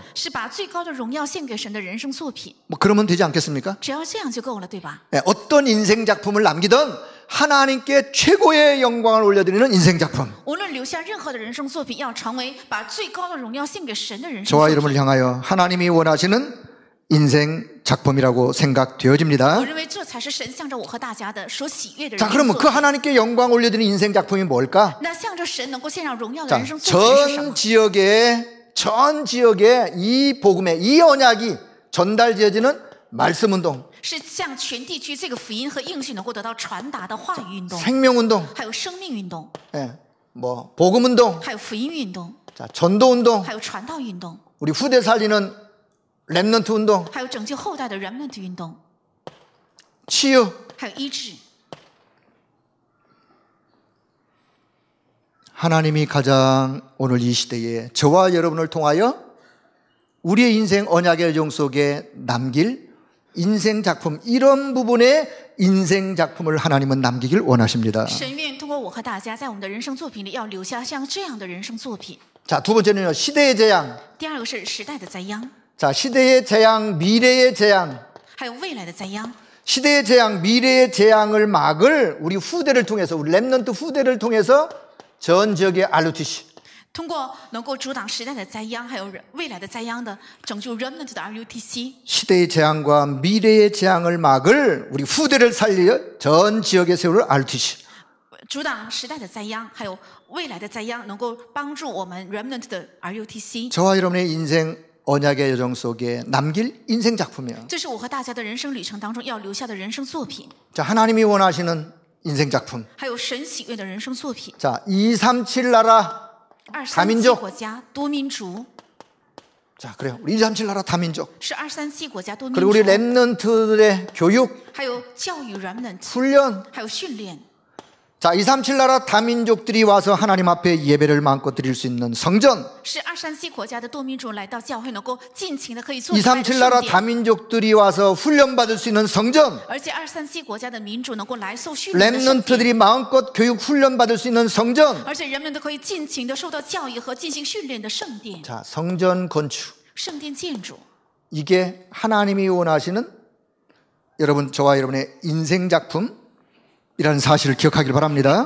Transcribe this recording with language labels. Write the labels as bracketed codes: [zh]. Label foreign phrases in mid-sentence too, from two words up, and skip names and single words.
[zh] 是把最高的荣耀献给神的人生作品。 [ko] 뭐 그러면 되지 않겠습니까? [zh] 只要这样就够了，对吧？ [ko] 네, 어떤 인생 작품을 남기든 하나님께 최고의 영광을 올려드리는 인생 작품. [zh] 无论留下任何的人生作品，要成为把最高的荣耀献给神的人生 [ko] 저와 [zh] 作 [ko] 여러분을 [zh] 品。 [ko] 향하여 하나님이 원하시는 인생 작품이라고 생각되어집니다. [zh] 我认为这才是神向着我和大家的所喜悦的人 [ko] 자, [zh] 生 [ko] 그러면 [zh] 作 [ko] 그 [zh] 品。 [ko] 하나님께 영광 올려드리는 인생 작품이 뭘까? [zh] 那向着神能够献上荣耀的 [ko] 자, [zh] 人生作品是什么？ [ko] 전 지역에 이 복음의 이 언약이 전달되어지는 말씀 운동, [zh] 是向全地区这个福音和应许能够得到传达的话语运动， [ko] 생명 운동, [zh] 还有生命运动， [ko] 예, 뭐 복음 운동, [zh] 还有福音运动， [ko] 자, 전도 운동, [zh] 还有传道运动， [ko] 우리 후대 살리는 렘넌트 운동, [zh] 还有拯救后代的 remnant 运动， [ko] 치유, [zh] 还有医治。 [ko] 하나님이 가장 오늘 이 시대에 저와 여러분을 통하여 우리의 인생 언약의 여정 속에 남길 인생 작품, 이런 부분의 인생 작품을 하나님은 남기길 원하십니다. [zh] 神愿通过我和大家，在我们的人生作品里，要留下像这样的人生作品。 [ko] 자, 두 번째는요, 시대의 재앙. [zh] 第二个是时代的灾殃， [ko] 자, 시대의 재앙, 미래의 재앙. [zh] 还有未来的灾殃。 [ko] 시대의 재앙, 미래의 재앙을 막을 우리 후대를 통해서, 우리 렘넌트 후대를 통해서 전 지역의 RUTC. [zh] 通过能够阻挡时代的灾殃，还有未来的灾殃的拯救 remnant 的 RUTC， [ko] 시대의 재앙과 미래의 재앙을 막을 우리 후대를 살려 전 지역에 세울 RUTC. [zh] 阻挡时代的灾殃，还有未来的灾殃，能够帮助我们 remnant 的 RUTC。 [ko] 저와 여러분의 인생 언약의 여정 속에 남길 인생 작품이에요. [zh] 这是我和大家的人生旅程当中要留下的人生作品。 [ko] 자, 하나님이 원하시는 인생 작품. [zh] 还有神喜悦的人生作品。 [ko] 자, 237 나라 [zh] 237 [ko] 다민족. [zh] 国家多民族。 [ko] 자, 그래요. 우리 237 나라 다민족. [zh] 是237国家多民 [ko] 그리고 우리 [zh] 族。 [ko] 랩넌트들의 교육, [zh] 还有教育 remnant， [ko] 훈련. [zh] 还有训练。 [ko] 자, 237 나라 다민족들이 와서 하나님 앞에 예배를 마음껏 드릴 수 있는 성전. [zh] 是237国家的多民族来到教会能够尽情的可以做礼拜的 [ko] 237 나라 [zh] 圣殿。 [ko] 다민족들이 와서 훈련받을 수 있는 성전. [zh] 而且237国家的民主能够来受训练的圣殿。 [ko] 랩넌트들이 마음껏 교육 훈련받을 수 있는 성전. [zh] 而且人们都可以尽情的受到教育和进行训练的圣殿。 [ko] 자, 성전 건축. [zh] 圣殿建筑。 [ko] 이게 하나님이 원하시는 여러분, 저와 여러분의 인생 작품이라는 사실을 기억하길 바랍니다.